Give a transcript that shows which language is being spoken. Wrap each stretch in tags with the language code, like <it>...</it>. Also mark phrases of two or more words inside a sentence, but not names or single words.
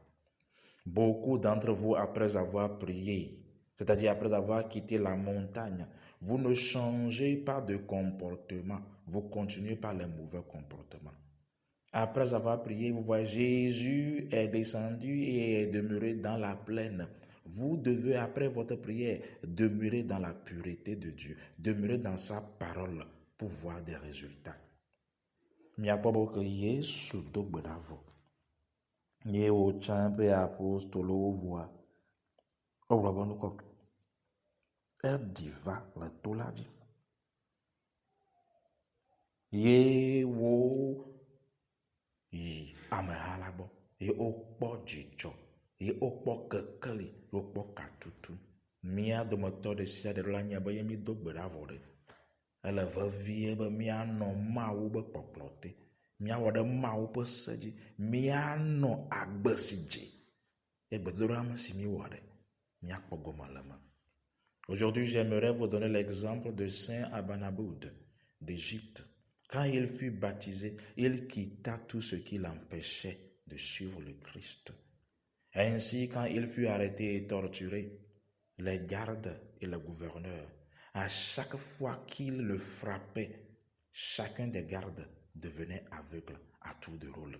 <fr>Beaucoup d'entre vous, après avoir prié, c'est-à-dire après avoir quitté la montagne, vous ne changez pas de comportement, vous continuez par les mauvais comportements. Après avoir prié, vous voyez, Jésus est descendu et est demeuré dans la plaine. Vous devez, après votre prière, demeurer dans la pureté de Dieu, demeurer dans sa parole pour voir des résultats.</fr> <ee>Miakpɔ ke Yesu do gbe ɖa vɔ. Ye wotsã eƒe apostolowo vɔa, wogblɔ be nukɔ. Eɖi va le to la dzi. Ye wo yi ameha la gbɔ. Ye wokpɔ dzidzɔ. Ye wokpɔ kekeli. Ye wokpɔ katutu. Mía dometɔ ɖe sia ɖe la nye be ye mi do gbe ɖa vɔ ɖe. Ele vevie be míanɔ Mawu be kpɔkplɔ te. Míawɔ ɖe Mawu ƒe se dzi. Míanɔ agbe si dze. Ye gbedoɖa si mi wɔ ɖe. Míakpɔ gome le me.</ee> <fr>Aujourd'hui, j'aimerais vous donner l'exemple de Saint Abanaboud d'Égypte. Quand il fut baptisé, il quitta tout ce qui l'empêchait de suivre le Christ. Ainsi, quand il fut arrêté et torturé, les gardes et le gouverneur, à chaque fois qu'il le frappait, chacun des gardes devenait aveugle à tour de rôle.</fr>